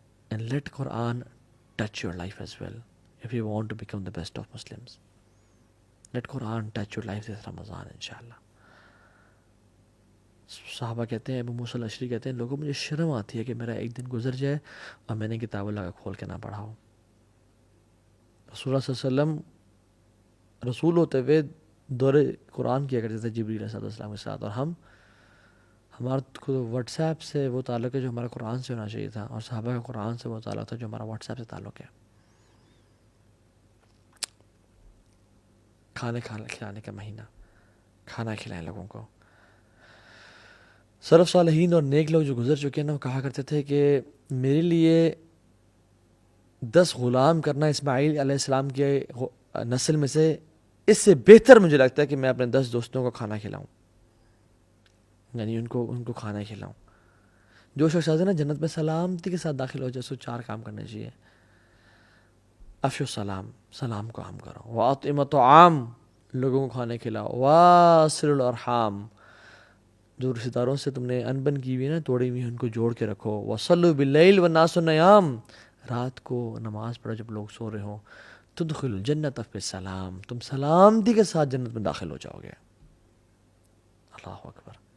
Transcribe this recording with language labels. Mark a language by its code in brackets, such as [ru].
[en] And let Quran touch your life as well if you want to become the best of Muslims. Let Quran touch your life this Ramadan inshallah. [ur] صحابہ کہتے ہیں، ابو موسیٰ الاشعری کہتے ہیں، لوگوں مجھے شرم آتی ہے کہ میرا ایک دن گزر جائے اور میں نے کتاب اللہ کا کھول کے نہ پڑھا ہو. رسول اللہ صلی اللہ علیہ وسلم رسول ہوتے ہوئے دور قرآن کیا کرتے تھے جبریل علیہ السلام کے ساتھ، اور ہمارا واٹس ایپ سے وہ تعلق ہے جو ہمارا قرآن سے ہونا چاہیے تھا، اور صحابہ کا قرآن سے وہ تعلق تھا جو ہمارا واٹس ایپ سے تعلق ہے. کھانے کھلانے کا مہینہ، کھانا کھلائیں لوگوں کو. سلف صالحین اور نیک لوگ جو گزر چکے ہیں نا، وہ کہا کرتے تھے کہ میرے لیے 10 غلام کرنا اسماعیل علیہ السلام کے نسل میں سے اس سے بہتر مجھے لگتا ہے کہ میں اپنے 10 دوستوں کو کھانا کھلاؤں، یعنی ان کو کھانا کھلاؤں. جو شخص ہے نا جنت میں سلامتی کے ساتھ داخل ہو جائے، سو 4 کام کرنے چاہیے. [ar] افشو السلام، [ur] سلام کو عام کرو. [ar] واطعموا الطعام، [ur] لوگوں کو کھانے کھلاؤ. [ar] واصلوا الارحام، [ur] جو رشتہ داروں سے تم نے انبن کی ہوئی نا، توڑی ہوئی ان کو جوڑ کے رکھو. [ar] وصلوا باللیل والناس نیام، [ur] رات کو نماز پڑھو جب لوگ سو رہے ہوں. [ar] تدخلوا الجنۃ بسلام، [ur] تم سلامتی کے ساتھ جنت میں داخل ہو جاؤ گے. اللہ اکبر.